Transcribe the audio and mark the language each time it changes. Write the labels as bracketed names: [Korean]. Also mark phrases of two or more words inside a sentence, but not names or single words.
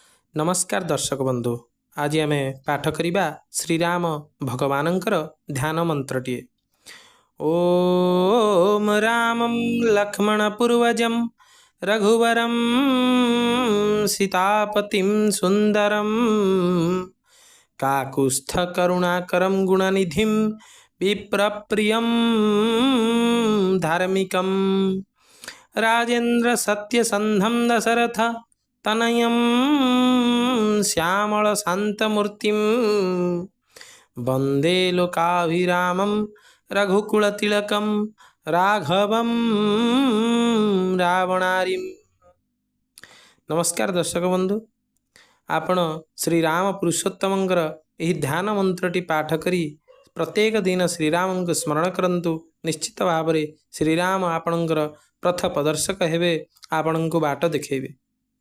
[Odia] ନମସ୍କାର ଦର୍ଶକ ବନ୍ଧୁ। ଆଜି ଆମେ ପାଠ କରିବା ଶ୍ରୀରାମ ଭଗବାନଙ୍କର ଧ୍ୟାନ ମନ୍ତ୍ରଟିଏ। [Sanskrit] ओम रामं लक्ष्मण पूर्वजं रघुवरं सीतापतिं सुंदरं काकुस्थ करुणाकरं गुणनिधिं विप्रप्रियं धार्मिकं राजेन्द्र सत्यसंधं दशरथ तनयं श्यामल शांतमूर्तिं वंदे लोकाभिरामं रघुकुलतिलकं राघवं रावणारिं। [Odia] ନମସ୍କାର ଦର୍ଶକ ବନ୍ଧୁ, ଆପଣ ଶ୍ରୀରାମ ପୁରୁଷୋତ୍ତମଙ୍କର ଏହି ଧ୍ୟାନ ମନ୍ତ୍ରଟି ପାଠ କରି ପ୍ରତ୍ୟେକ ଦିନ ଶ୍ରୀରାମ କୁ ସ୍ମରଣ କରନ୍ତୁ। ନିଶ୍ଚିତ ଭାବ ରେ ଶ୍ରୀରାମ ଆପଣଙ୍କର ପଥ ପ୍ରଦର୍ଶକ ହେବେ, ଆପଣଙ୍କୁ ବାଟ ଦେଖାଇବେ।